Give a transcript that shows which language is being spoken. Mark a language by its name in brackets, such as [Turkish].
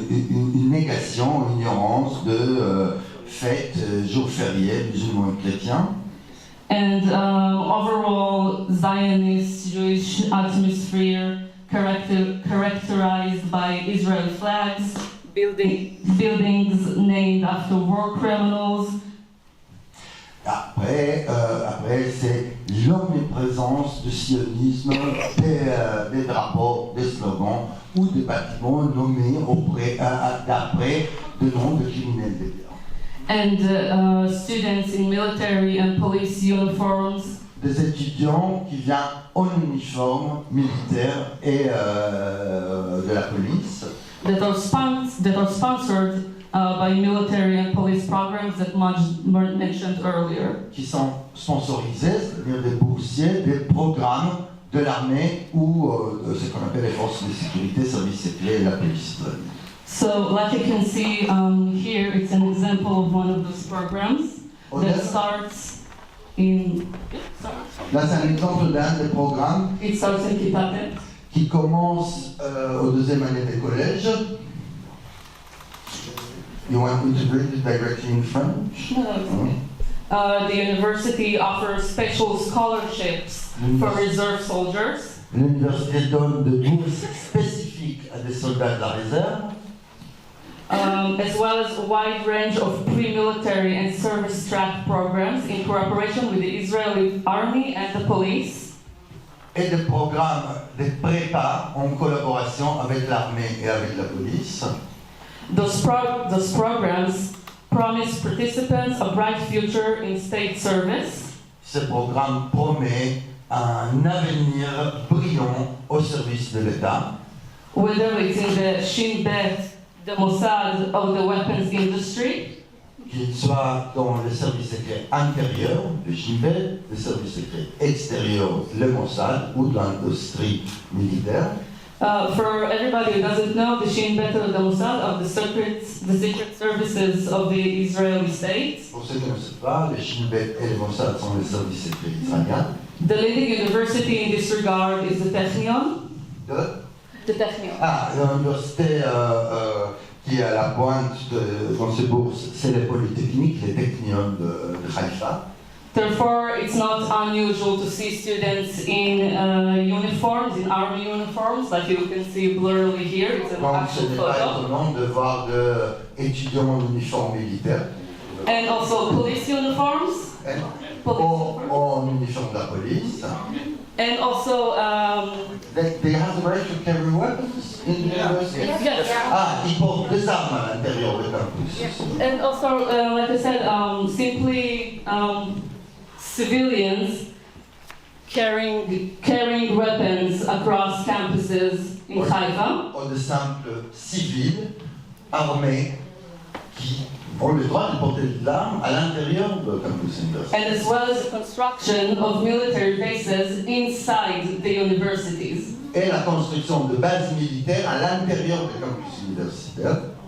[French] Une négation, une ignorance de fêtes, jours fériés musulmans et chrétiens. [English] And overall Zionist Jewish atmosphere characterized by Israeli flags, buildings named after war criminals. [French] Après c'est l'omniprésence du sionisme, des drapeaux, des slogans ou des bâtiments nommés d'après de noms de criminels de guerre. [English] And students in military and police uniforms. [French] Des étudiants qui viennent en uniforme militaire et de la police. [English] That are sponsored by military and police programs that Mark mentioned earlier. [French] Qui sont sponsorisés, c'est-à-dire des boursiers, des programmes de l'armée ou de ce qu'on appelle les forces de sécurité, services secrets et la police. [English] So, like you can see here, it's an example of one of those programs that starts in. [French] Là, c'est un exemple d'un des programmes [English] It starts in Kitatet. [French] Qui commence au deuxième année des collèges. [English] You want me to read it directly in French? The university offers special scholarships for reserve soldiers. [French] L'université donne de bourses spécifiques à des soldats de la réserve. [English] As well as a wide range of pre-military and service track programs in cooperation with the Israeli army and the police. [French] Et des programmes de prépa en collaboration avec l'armée et avec la police. [English] Those programs promise participants a bright future in state service. [French] Ce programme promet un avenir brillant au service de l'État. [English] Whether it's in the Shin Bet, the Mossad, or the weapons industry. [French] Qu'il soit dans les services secrets intérieurs, le Shin Bet, les services secrets extérieurs, le Mossad, ou dans l'industrie militaire. [English] For everybody who doesn't know, the Shin Bet or the Mossad are the secret services of the Israeli state. [French] Pour ceux qui ne savent pas, le Shin Bet et le Mossad sont les services secrets israéliens. [English] The leading university in this regard is the Technion. The Technion. [French] Ah, l'université qui est à la pointe dans ces bourses, c'est les Polytechniques, les Technion de Haïfa. [English] Therefore, it's not unusual to see students in uniforms, in army uniforms, like you can see blurrily here. It's an [French] Donc, ce [English] actual [French] n'est pas [English] photo. [French] étonnant de voir des étudiants en uniforme militaire. [English] And also police uniforms. [French] En uniforme de la police. [English] And also, They have the right to carry weapons in the university. yes. [French] Ah, ils portent des armes à l'intérieur du campus. [English] And also, like I said, simply civilians carrying weapons across campuses in Haifa. [French] Ou de simples civils armés qui ont le droit de porter l'arme à l'intérieur de campus universitaire. [English] And as well as the construction of military bases inside the universities. [French] Et la construction de bases militaires à l'intérieur des campus universitaires.